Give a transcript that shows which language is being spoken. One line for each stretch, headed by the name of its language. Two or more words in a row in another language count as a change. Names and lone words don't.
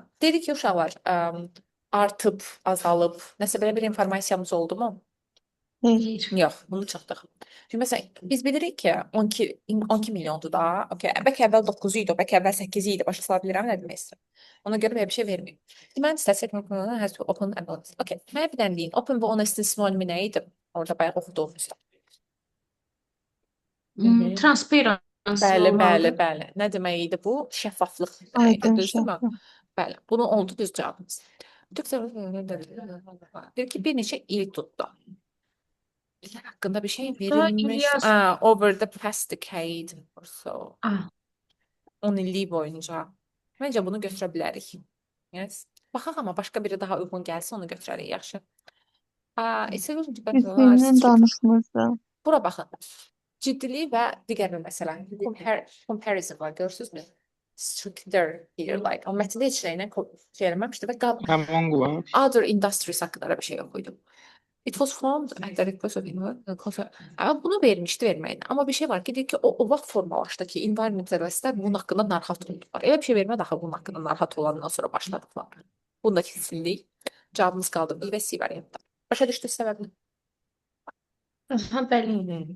Azerbaijani: Dedik ki, uşaqlar artıb, azalıb, nəsə belə bir informasiyamız oldu mu? Yox, bunu çıxdıq. Çünki məsələn, biz bilirik ki, 12 milyondur da. Okay, bəlkə əvvəl 9 idi, bəlkə əvvəl 8 idi. Başa sala bilirəm nə demək istəyirəm. Ona görə belə bir şey verməyim. Mən statistik məqalələrdə
English: has to open and honest.
Azerbaijani: Okay, mənə bir dənə deyin. Open və honest sinonimi nə idi? Orada bayaq oxuduğumuzda.
English: Transparency
Azerbaijani: Bəli. Nə demək idi bu? Şəffaflıq deməkdir, düzdürmü? Bəli. Bunu oldu düz cavabımız. Deyir ki, bir neçə il tutdu. Bizlər haqqında bir şey verilmiş.
English: Over the past decade or so.
Azerbaijani: 10 illik boyunca. Məncə bunu götürə bilərik. Yes. Baxaq amma başqa biri daha uyğun gəlsə onu götürərik, yaxşı. Üstündən danışmırdı. Bura baxın. Ciddilik və digər bir məsələ. Comparison var, görürsünüzmü?
English: Stricter here, like.
Azerbaijani: O mətndə heç nəylə şey eləməmişdi və Among var.
English: other industries
Azerbaijani: haqqında bir şey yox idi.
English: It was formed at the request of
Azerbaijani: bunu vermişdi verməyin. Amma bir şey var ki, deyir ki, o vaxt formalaşdı ki, environmentalistlər bunun haqqında narahat oldular. Elə bir şey vermədi axı bunun haqqında narahat olandan sonra başladılar. Bunda kesinlik. Cavabımız qaldı. B və C variantda. Başa düşdünüz səbəbini? Bəli.